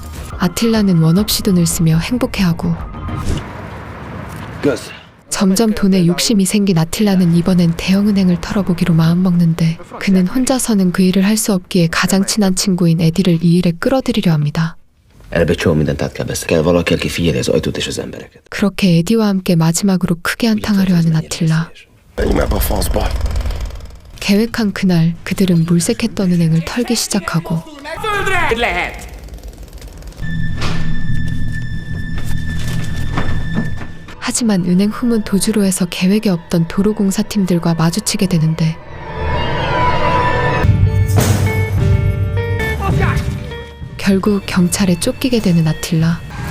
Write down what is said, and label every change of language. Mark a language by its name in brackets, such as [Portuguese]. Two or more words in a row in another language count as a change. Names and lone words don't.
[Korean] 아틸라는 원없이 돈을 쓰며 행복해하고 [Hungarian] Kösz. [Korean] 점점 돈에 욕심이 생긴 아틸라는 이번엔 대형은행을 털어보기로 마음먹는데 그는 혼자서는 그 일을 할 수 없기에 가장 친한 친구인 에디를 이 일에 끌어들이려 합니다. [Hungarian] Előbb egy csomó mindent át kell beszélni. Kell valaki, aki figyeli az ajtót és az embereket. [Korean] 그렇게 에디와 함께 마지막으로 크게 한탕하려 하는 아틸라. 계획한 그날 그들은 물색했던 은행을 털기 시작하고 하지만 은행 후문 도주로에서 계획에 없던 도로공사팀들과 마주치게 되는데 결국 경찰에 쫓기게 되는 아틸라.